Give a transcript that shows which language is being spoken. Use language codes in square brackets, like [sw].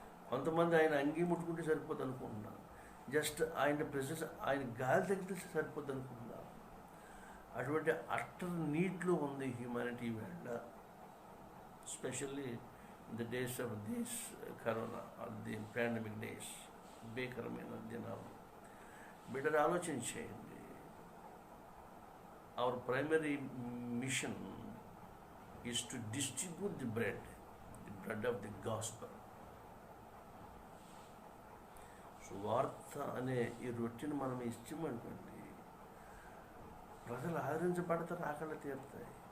[te] కొంతమంది ఆయన అంగీ ముట్టుకుంటే సరిపోద్ది అనుకుంటున్నారు. జస్ట్ ఆయన ప్రెసెన్స్, ఆయన గాలి తగ్గితే సరిపోద్ది అనుకుంటున్నారు. అటువంటి అట్టర్ నీట్లో ఉంది హ్యూమానిటీ వేళ, [en] especially in the days of this corona or the pandemic days, [te] భీకరమైన దినాలు. బెటర్ ఆలోచన చేయండి. [en] Our primary mission is to distribute the bread of the gospel. [te] సువార్త అనే ఈ రొట్టెను మనం ఇచ్చామనుకోండి, ప్రజలు ఆదరించబడతారు, ఆకలి తీరుతాయి.